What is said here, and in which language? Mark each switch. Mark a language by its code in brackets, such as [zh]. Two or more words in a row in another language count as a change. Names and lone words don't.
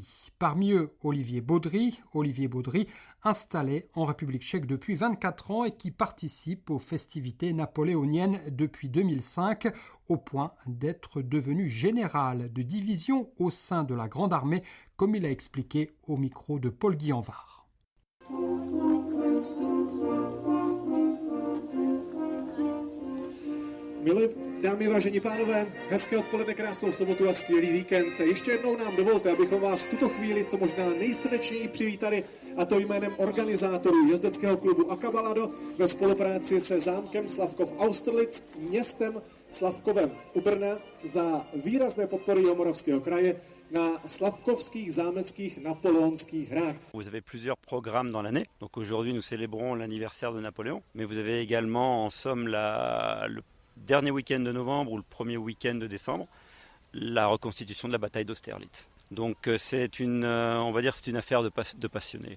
[fr] Parmi eux, Olivier Baudry, installé en République tchèque depuis 24 ans et qui participe aux festivités napoléoniennes depuis 2005, au point d'être devenu général de division au sein de la Grande Armée, comme il a expliqué au micro de Paul Guillanvard. [cs] Milí dámy, vážení pánové, hezké odpoledne, krásnou sobotu a skvělý víkend. Ještě jednou nám dovolte, abychom vás v tuto chvíli co možná nejsrdečněji přivítali, a to jménem organizátorů jezdeckého klubu Acabalado ve spolupráci se zámkem Slavkov Austerlitz, městem Slavkovem u Brna za výrazné podpory Jihomoravského kraje na slavkovských zámeckých napoléonských hrách. [fr] Vous avez plusieurs programmes dans l'année. Donc aujourd'hui nous célébrons l'anniversaire de Napoléon, mais vous avez également en somme le dernier week-end de novembre ou le premier week-end de décembre, la reconstitution de la bataille d'Austerlitz. Donc c'est une affaire de passionnés.